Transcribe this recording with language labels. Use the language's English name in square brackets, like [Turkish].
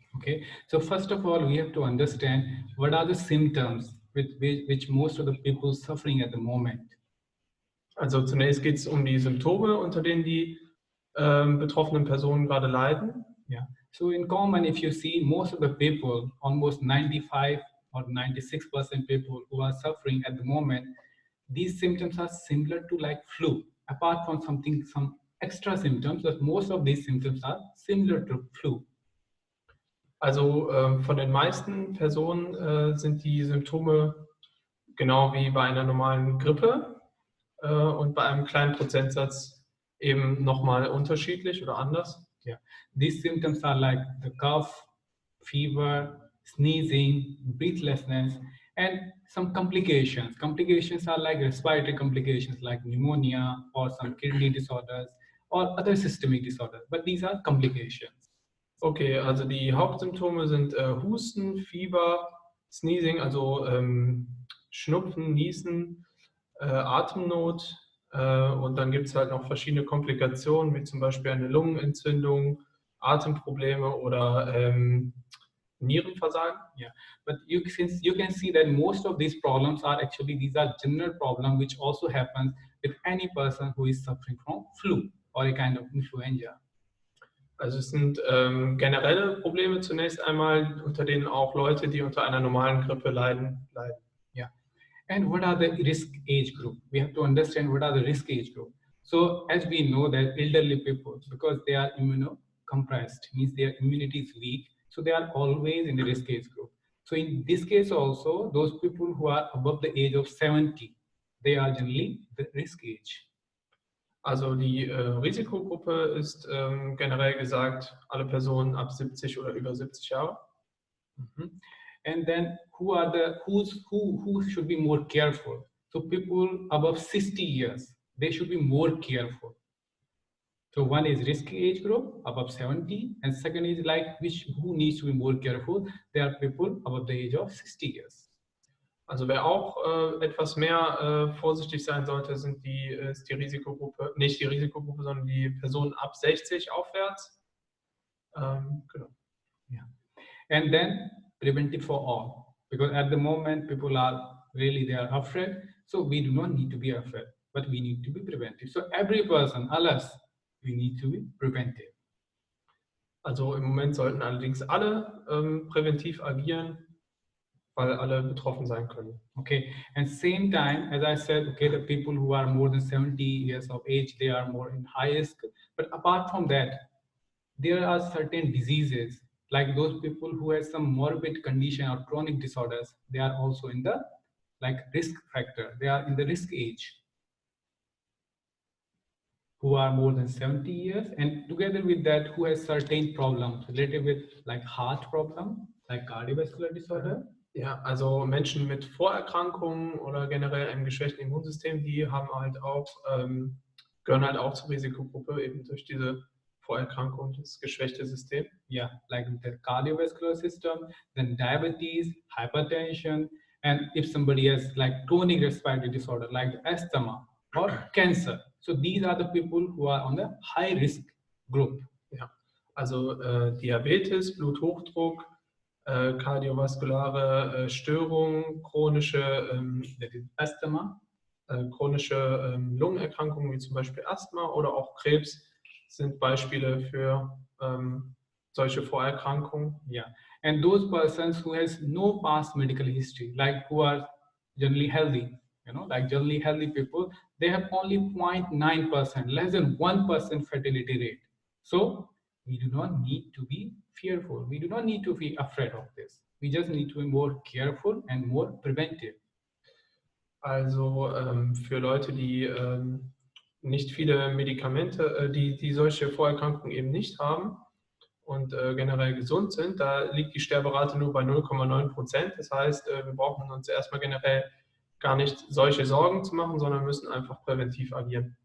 [English] Okay, so first of all, we have to understand what are the symptoms with which most of the people suffering at the moment. [German] Also zunächst geht es um die Symptome, unter denen die betroffenen Personen gerade leiden. [English] Yeah. So in common, if you see most of the people, almost 95 or 96% people who are suffering at the moment, these symptoms are similar to like flu, apart from some extra symptoms, but most of these symptoms are similar to flu. [German] Also von den meisten Personen sind die Symptome genau wie bei einer normalen Grippe und bei einem kleinen Prozentsatz eben nochmal unterschiedlich oder anders. [English] Yeah, these symptoms are like the cough, fever, sneezing, breathlessness, and some complications. Complications are like respiratory complications like pneumonia or some kidney disorders or other systemic disorders, but these are complications. [German] Okay, also die Hauptsymptome sind Husten, Fieber, Sneezing, also Schnupfen, Niesen, Atemnot und dann gibt es halt noch verschiedene Komplikationen, wie zum Beispiel eine Lungenentzündung, Atemprobleme oder Nierenversagen. [English] Yeah, but since you can see that most of these problems are actually these are general problems which also happens with any person who is suffering from flu or a kind of influenza. [German] Also es sind generelle Probleme zunächst einmal, unter denen auch Leute, die unter einer normalen Grippe leiden. [English] Yeah. And what are the risk age group? We have to understand what are the risk age group. So as we know that elderly people, because they are immunocompressed, means their immunity is weak, so they are always in the risk age group. So in this case also, those people who are above the age of 70, they are generally the risk age. [German] Also die Risikogruppe ist generell gesagt alle Personen ab 70 oder über 70 Jahre. Mm-hmm. [English] And then who should be more careful? So people above 60 years, they should be more careful. So one is risky age group above 70, and second is like who needs to be more careful? There are people above the age of 60 years. [German] Also wer auch etwas mehr vorsichtig sein sollte, ist die Risikogruppe, nicht die Risikogruppe, sondern die Personen ab 60 aufwärts. Genau. [English] Yeah. And then preventive for all, because at the moment people are they are afraid, so we do not need to be afraid, but we need to be preventive. So every person, alas, we need to be preventive. Also im Moment sollten allerdings alle präventiv agieren, weil alle betroffen sein können. Okay, and same time, as I said, okay, the people who are more than 70 years of age, they are more in high risk. But apart from that, there are certain diseases, like those people who have some morbid condition or chronic disorders, they are also in the like risk factor. They are in the risk age. who are more than 70 years, and together with that, who has certain problems related with like heart problem, like cardiovascular disorder. [German] Ja, also Menschen mit Vorerkrankungen oder generell einem geschwächten Immunsystem, die haben halt auch, gehören halt auch zur Risikogruppe, eben durch diese Vorerkrankung, das geschwächte System. [English] Yeah, like the cardiovascular system, then diabetes, hypertension, and if somebody has like chronic respiratory disorder like asthma or cancer. So these are the people who are on the high risk group. [German] Ja, also Diabetes, Bluthochdruck, kardiovaskulare Störungen, chronische Asthma, chronische Lungenerkrankungen wie zum Beispiel Asthma oder auch Krebs sind Beispiele für solche Vorerkrankungen. [English] yeah, and those persons who has no past medical history, like who are generally healthy, like generally healthy people, they have only 0.9%, less than 1% fertility rate. So we do not need to be fearful. We do not need to be afraid of this. We just need to be more careful and more preventive. [German] Also für Leute, die nicht viele Medikamente, die solche Vorerkrankungen eben nicht haben und generell gesund sind, da liegt die Sterberate nur bei 0,9%. Das heißt, wir brauchen uns erstmal generell gar nicht solche Sorgen zu machen, sondern müssen einfach präventiv agieren.